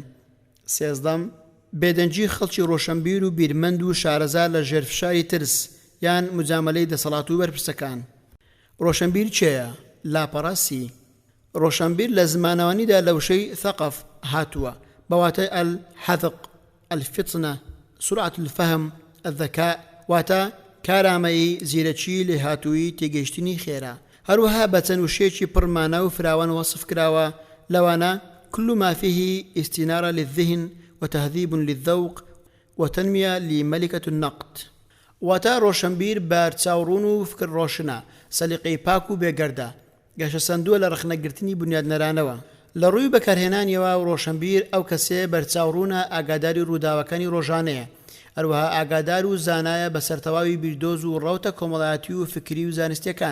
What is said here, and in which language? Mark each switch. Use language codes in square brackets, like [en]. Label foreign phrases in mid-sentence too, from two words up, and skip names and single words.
[ckb] سێزدەم، بێدەنجی خەڵکی ڕۆشنبیر و بیرمەند و شارەزار لە ژێرفشاری ترس یان مجاملەی دەسەڵات و بەرپرسەکان. ڕۆشنبیر چێیە؟ لاپەڕاسی. ڕۆشنبیر لە زمانەوانیدا لە وشەی ثەقەف هاتووە بەواتای [ar] الحەذق، الفطنە، سرعة الفهم، الذكاء، [ckb] واتە کارامەیی، زیرەکی، لێهاتووی، تێگەیشتنی خێرا. هەروەها بە چەند وشەیەکی پڕمانە و فراوان وەصف کراوە، لەوانە [ar] كل ما فيه استنارة للذهن وتهذيب للذوق وتنمية لملكة النقد. [ckb] واتە ڕۆشنبیر بەرچاوڕوون و فکر ڕۆشنە، سەلیقەی پاک و بێگەردە، گەشە سندووە لە ڕخنەگرتنی بنیادنەرانەوە. لە ڕووی بەکارهێنانیەوە ڕۆشنبیر ئەو کەسێ بەرچاوڕوونە ئاگاداری ڕووداوەکانی ڕۆژانەیە، هەروەها ئاگادار و زانایە بە سەرتەواوی بیردۆز و ڕەوتە کۆمەڵایەتی و فکری و زانستیەکان.